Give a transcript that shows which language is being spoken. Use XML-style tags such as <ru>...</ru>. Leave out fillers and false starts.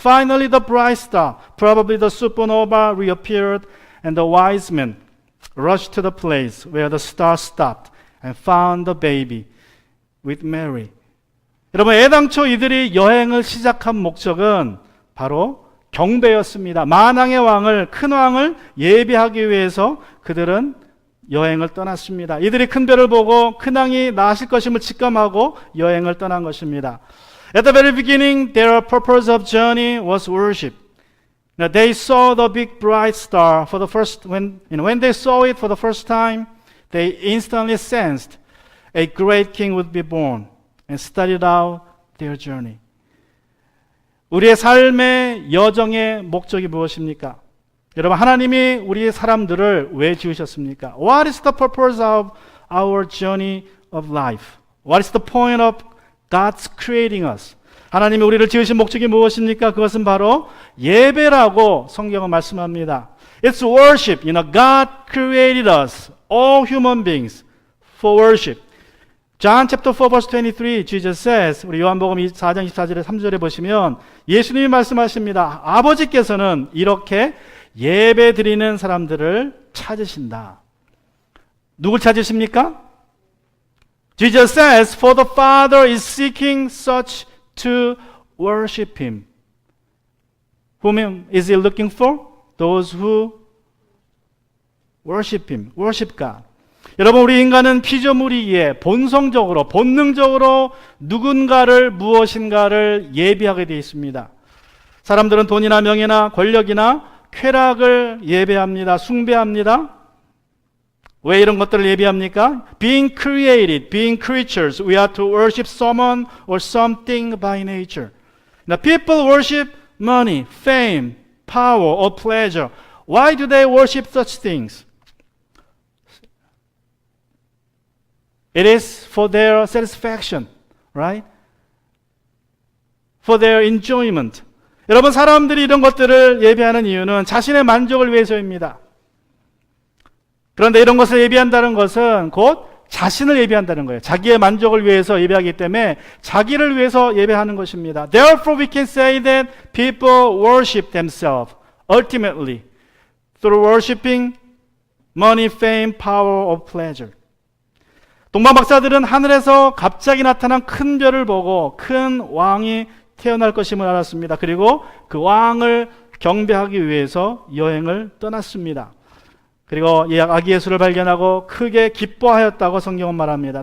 <en>Finally the bright star, probably the supernova, reappeared, and the wise men rushed to the place where the star stopped and found the baby with Mary.</en> <ko>여러분, 애당초 이들이 여행을 시작한 목적은 바로 경배였습니다. 만왕의 왕을, 큰 왕을 예배하기 위해서 그들은 여행을 떠났습니다. 이들이 큰 별을 보고 큰 왕이 나실 것임을 직감하고 여행을 떠난 것입니다.</ko> <en>At the very beginning, their purpose of journey was worship. Now, they saw the big bright star for the first, when they saw it for the first time, they instantly sensed a great king would be born and started out their journey.</en> <ko>우리의 삶의 여정의 목적이 무엇입니까? 여러분, 하나님이 우리 사람들을 왜 지으셨습니까?</ko> <en>What is the purpose of our journey of life? What is the point of God's creating us?</en> <ko>하나님이 우리를 지으신 목적이 무엇입니까? 그것은 바로 예배라고 성경은 말씀합니다.</ko> <en>It's worship. God created us, all human beings, for worship. John chapter 4 verse 23, Jesus says,</en> <ko>우리 요한복음 4장 24절에 3절에 보시면 예수님이 말씀하십니다. 아버지께서는 이렇게 예배 드리는 사람들을 찾으신다. 누굴 찾으십니까?</ko> <en>Jesus says, for the Father is seeking such to worship Him. Whom is He looking for? Those who worship Him. Worship God.</en> <ko>여러분, 우리 인간은 피조물이기에 본성적으로, 본능적으로 누군가를, 무엇인가를 예배하게 되어 있습니다. 사람들은 돈이나 명예나 권력이나 쾌락을 예배합니다. 숭배합니다. 왜 이런 것들을 예배합니까?</ko> <en>Being created, being creatures, we are to worship someone or something by nature. Now, people worship money, fame, power, or pleasure. Why do they worship such things? It is for their satisfaction, right? For their enjoyment.</en> <ko>여러분, 사람들이 이런 것들을 예배하는 이유는 자신의 만족을 위해서입니다. 그런데 이런 것을 예배한다는 것은 곧 자신을 예배한다는 거예요. 자기의 만족을 위해서 예배하기 때문에 자기를 위해서 예배하는 것입니다.</ko> <en>Therefore, we can say that people worship themselves ultimately through worshiping money, fame, power, or pleasure.</en> <ko>동방박사들은 하늘에서 갑자기 나타난 큰 별을 보고 큰 왕이 태어날 것임을 알았습니다. 그리고 그 왕을 경배하기 위해서 여행을 떠났습니다. 그리고 이 아기 예수를 발견하고 크게 기뻐하였다고 성경은 말합니다.</ko>